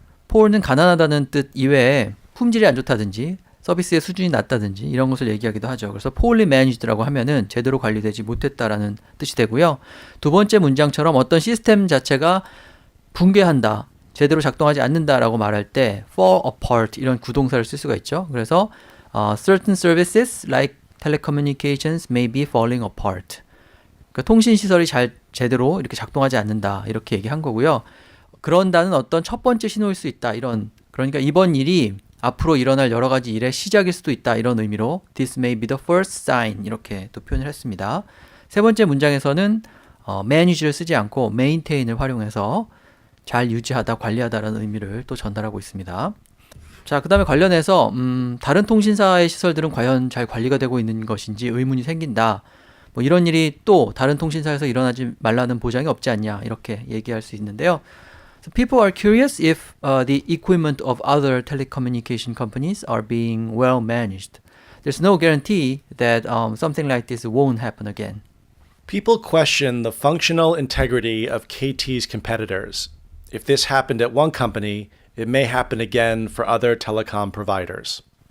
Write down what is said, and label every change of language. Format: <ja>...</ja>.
<ko>poor는 가난하다는 뜻 이외에 품질이 안 좋다든지 서비스의 수준이 낮다든지 이런 것을 얘기하기도 하죠. 그래서 poorly managed라고 하면은 제대로 관리되지 못했다라는 뜻이 되고요. 두 번째 문장처럼 어떤 시스템 자체가 붕괴한다, 제대로 작동하지 않는다라고 말할 때 fall apart 이런 구동사를 쓸 수가 있죠. 그래서</ko> <en>certain services like telecommunications may be falling apart.</en> <ko>그러니까 통신 시설이 제대로 이렇게 작동하지 않는다 이렇게 얘기한 거고요. 그런다는 어떤 첫 번째 신호일 수 있다 그러니까 이번 일이 앞으로 일어날 여러 가지 일의 시작일 수도 있다 이런 의미로</ko> <en>this may be the first sign</en> <ko>이렇게 또 표현을 했습니다. 세 번째 문장에서는 manage를 쓰지 않고 maintain을 활용해서 잘 유지하다, 관리하다라는 의미를 또 전달하고 있습니다. 자, 그 다음에 관련해서 다른 통신사의 시설들은 과연 잘 관리가 되고 있는 것인지 의문이 생긴다. 뭐 이런 일이 또 다른 통신사에서 일어나지 말라는 보장이 없지 않냐 이렇게 얘기할 수 있는데요.</ko> <en>So people are curious if the equipment of other telecommunication companies are being well managed. There's no guarantee that something like this won't happen again. People question the functional integrity of KT's competitors. If this happened at one company, it may happen again for other telecom providers.</en>